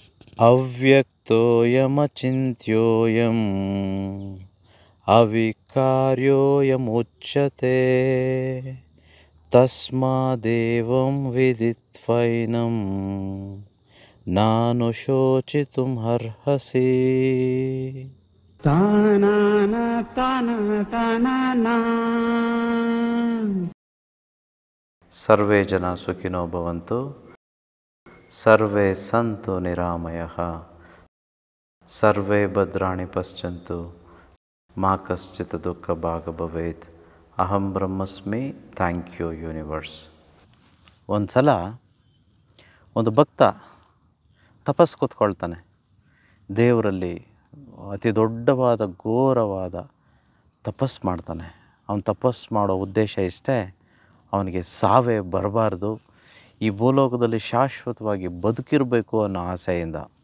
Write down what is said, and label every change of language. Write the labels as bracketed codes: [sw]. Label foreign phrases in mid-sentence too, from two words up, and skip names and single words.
[sa] ಅವ್ಯಕ್ತೋಯಮಚಿಂತ್ಯೋಯಂ ಅವಿಕಾರ್ಯೋಯಮುಚ್ಯತೆ ತಸ್ಮಾದೇವಂ ವಿದಿತ್ವೈನಂ ನಾನು ಶೋಚಿತುಂ ಅರ್ಹಸಿ. ತಾನಾನ ತಾನ ತಾನಾನ. ಸರ್ವೇ ಜನ ಸುಖಿನೋ ಭವಂತು, ಸರ್ವೇ ಸಂತು ನಿರಾಮಯಃ, ಸರ್ವೇ ಭದ್ರಾಣಿ ಪಶ್ಯಂತು, ಮಾ ಕಶ್ಚಿತ್ ದುಃಖ ಭಾಗ್ ಭವೇತ್. ಅಹಂ ಬ್ರಹ್ಮಸ್ಮಿ. [en] thank you universe. [kn] ಒಂದು ಸಲ ಒಂದು ಭಕ್ತ ತಪಸ್ಸು ಕೂತ್ಕೊಳ್ತಾನೆ. ದೇವರಲ್ಲಿ ಅತಿ ದೊಡ್ಡವಾದ ಘೋರವಾದ ತಪಸ್ಸು ಮಾಡ್ತಾನೆ. ಅವನು ತಪಸ್ಸು ಮಾಡೋ ಉದ್ದೇಶ ಇಷ್ಟೇ, ಅವನಿಗೆ ಸಾವೇ ಬರಬಾರ್ದು, ಈ ಭೂಲೋಕದಲ್ಲಿ ಶಾಶ್ವತವಾಗಿ ಬದುಕಿರಬೇಕು ಅನ್ನೋ ಆಸೆಯಿಂದ.